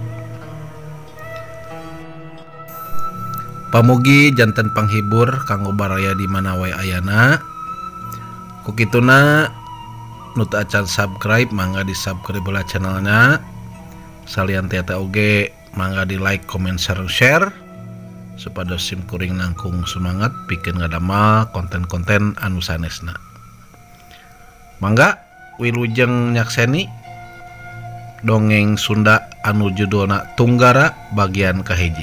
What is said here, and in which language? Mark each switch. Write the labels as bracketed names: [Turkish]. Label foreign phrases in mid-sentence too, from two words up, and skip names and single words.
[Sundanese] Pamugi janten panghibur kanggo baraya di mana wae ayana. Kukituna nu teu acan subscribe mangga di subscribe heula channelna. Salian eta oge mangga di [English] like, comment, share [Sundanese] supados simkuring nangkung semangat pikeun ngadamel konten-konten anu sanesna. Mangga wilujeng nyakseni dongeng Sunda anu judulna Tunggara bagian kahiji.